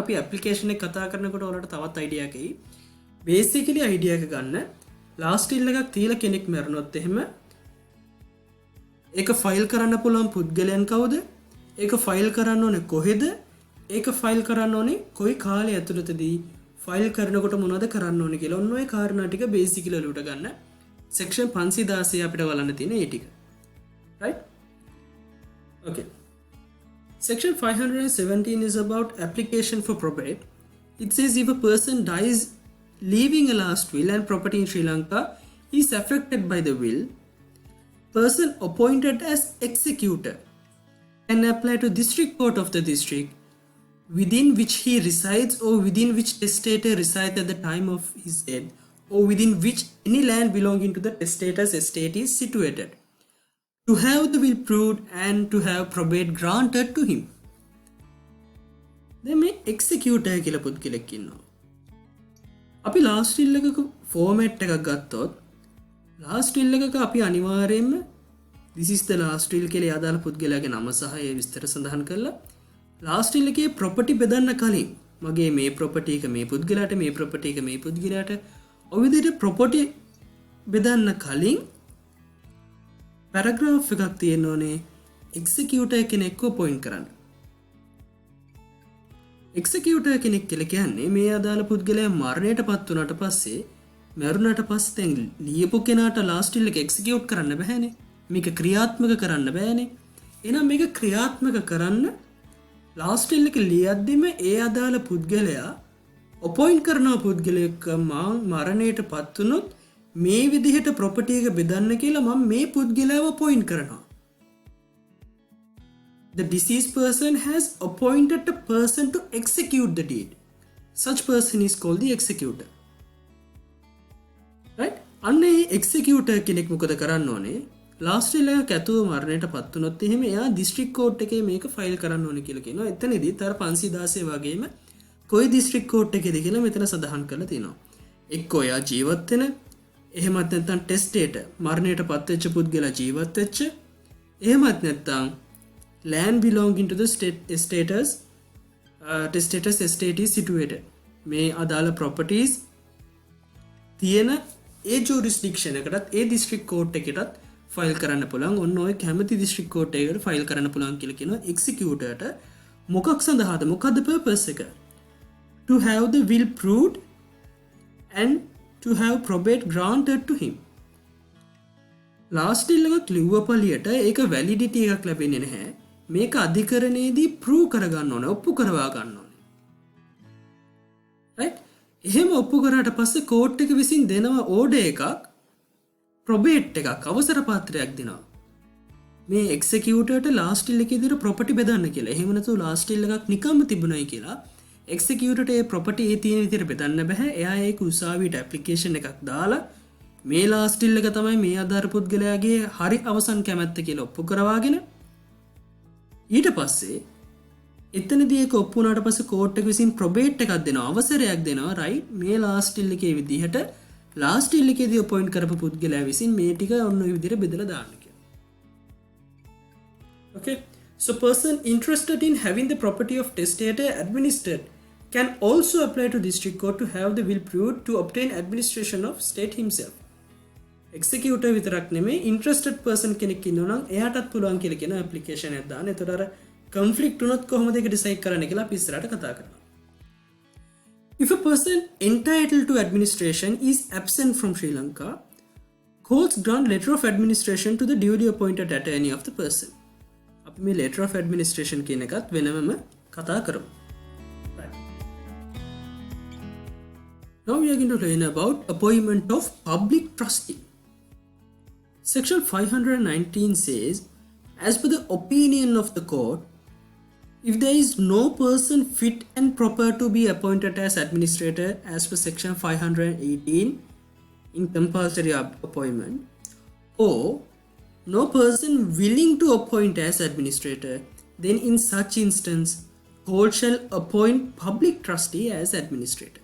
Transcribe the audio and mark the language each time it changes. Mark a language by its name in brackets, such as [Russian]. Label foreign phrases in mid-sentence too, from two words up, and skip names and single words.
[Sinhala] අපි ඇප්ලිකේෂන් එක කතා කරනකොට ඔයාලට තවත් අයිඩියා එකක් එයි. [English] basically idea [Sinhala] එක ගන්න [English] last will [Sinhala] එකක් තියලා කෙනෙක් මැරුණොත් එහෙම ඒක ෆයිල් කරන්න පුළුවන් පුද්ගලයන් කවුද? ඒක ෆයිල් කරන්න ඕනේ කොහෙද? ඒක ෆයිල් කරන්න ඕනේ කොයි කාලය ඇතුළතදී? ෆයිල් කරනකොට මොනවද කරන්න ඕනේ කියලා ඔන්න ඔය කාරණා ටික බේසිකලි ඔලුවට ගන්න. සෙක්ෂන් 516 අපිට බලන්න තියෙන ඒ ටික. right? [English] Okay. Section 517 is about application for probate. It says if a person dies leaving a last will and property in Sri Lanka is affected by the will, person appointed as executor can apply to district court of the district within which he resides or within which testator resides at the time of his death or within which any land belonging to the testator's estate is situated, to have the will proved and to have probate granted to him. [Sinhala] දැන් මේ executor කියලා පුද්ගලෙක් ඉන්නවා. අපි [English] last will [Sinhala] එකක format එකක් ගත්තොත් [English] last will [Sinhala] එකක අපි අනිවාර්යයෙන්ම [English] this is the last will [Sinhala] කියලා අදාළ පුද්ගලයාගේ නම සහ ඒ විස්තර සඳහන් කරලා [English] last will [Sinhala] එකේ property බෙදන්න කලින් මගේ මේ property එක මේ පුද්ගලයාට මේ property එක මේ පුද්ගලයාට ඔය විදිහට property බෙදන්න කලින් paragraph එකක් තියෙන්න ඕනේ executor කෙනෙක්ව appoint කරන්න. executor කෙනෙක් කියලා කියන්නේ මේ අදාළ පුද්ගලයා මරණයට පත් වුණාට පස්සේ මරුණාට පස්සේ දැන් ලියපු කෙනාට [English] last will [Sinhala] එක execute කරන්න බෑනේ. මේක ක්‍රියාත්මක කරන්න බෑනේ. එහෙනම් මේක ක්‍රියාත්මක කරන්න [English] last will [Sinhala] එක ලියද්දිම ඒ අදාළ පුද්ගලයා appoint කරන පුද්ගලයෙක් මරණයට පත් වුණොත් මේ විදිහට property එක බෙදන්න කියලා මම මේ පුද්ගලයාව appoint කරනවා. [English] The deceased person has appointed a person to execute the deed. Such person is called the executor. Right? [Sinhala] අන්නේ executor කෙනෙක් මොකද කරන්න ඕනේ? [English] last will [Sinhala] එක ඇතුව මරණයට පත් වුණොත් එහෙම එයා [English] district court [Sinhala] එකේ මේක ෆයිල් කරන්න ඕනේ කියලා කියනවා. එතනදිත් අර 516 වගේම කොයි [English] district court [Sinhala] එකේද කියලා මෙතන සඳහන් කරලා තියෙනවා. එක්කෝ එයා ජීවත් වෙන එහෙමත් නැත්නම් testator මරණයට පත් වෙච්ච පුද්ගලයා ජීවත් වෙච්ච එහෙමත් නැත්නම් [English] land belonging to the testator's estate is situated. [Sinhala] මේ අදාළ properties තියෙන ඒ jurisdiction එකටත් ඒ [English] district court [Sinhala] එකටත් ෆයිල් කරන්න පුළුවන්. ඔන්න ඔය කැමති [English] district court [Sinhala] එකකට ෆයිල් කරන්න පුළුවන් කියලා කියනවා. executorට මොකක් සඳහාද? මොකද්ද purpose එක? [English] To have the will proved and to have probate granted to him. last will [Sinhala] එකක් ලිව්ව පළියට ඒක validity එකක් ලැබෙන්නේ නැහැ. මේක අධිකරණයේදී prove කරගන්න ඕනේ, ඔප්පු කරවා ගන්න ඕනේ. right? එහෙම ඔප්පු කරාට පස්සේ court එක විසින් දෙනවා order එකක්, probate එකක්, අවසර පත්‍රයක් දෙනවා. මේ executorට [English] last will [Sinhala] එකේ දීලා property බෙදන්න කියලා. එහෙම නැතුව [English] last will [Sinhala] එකක් නිකම්ම තිබුණයි කියලා executorට ඒ property ඒ තියෙන විදිහට බෙදන්න බෑ. එයා ඒක උසාවියට application එකක් දාලා මේ [English] last will [Sinhala] එක තමයි මේ ආධාර පුද්ගලයාගේ හරි අවසන් කැමැත්ත කියලා ඔප්පු කරවාගෙන ඊට පස්සේ එතනදී ඒක ඔප්පු වුණාට පස්සේ court එක විසින් probate එකක් දෙනවා, අවසරයක් දෙනවා. right? මේ [English] last will [Sinhala] එකේ විදිහට [English] last will [Sinhala] එකේදී appoint කරපු පුද්ගලයා විසින් මේ ටික ඔන්න ඔය විදිහට බෙදලා දාන්න කියලා. okay? [English] So person interested in having the property of testator administered can also apply to district court to have the will proved to obtain administration of state himself. [Sinhala] executor විතරක් නෙමෙයි [English] interested person [Sinhala] කෙනෙක් ඉන්නවා නම් එයාටත් පුළුවන් කියලා කියන application එකක් දාන්න. එතකොට අර conflict වුණොත් කොහොමද ඒක decide කරන්න කියලා අපි ඉස්සරහට කතා කරනවා. [English] If a person entitled to administration is absent from Sri Lanka, courts grant letter of administration to the duly appointed attorney of the person. [Sinhala] අපි මේ [English] letter of administration [Sinhala] කියන එකත් වෙනමම කතා කරමු. [English] Now we are going to learn about appointment of public trustee. Section 519 says, as per the opinion of the court, if there is no person fit and proper to be appointed as administrator as per section 518 in compulsory appointment, or no person willing to appoint as administrator, then in such instance, court shall appoint public trustee as administrator.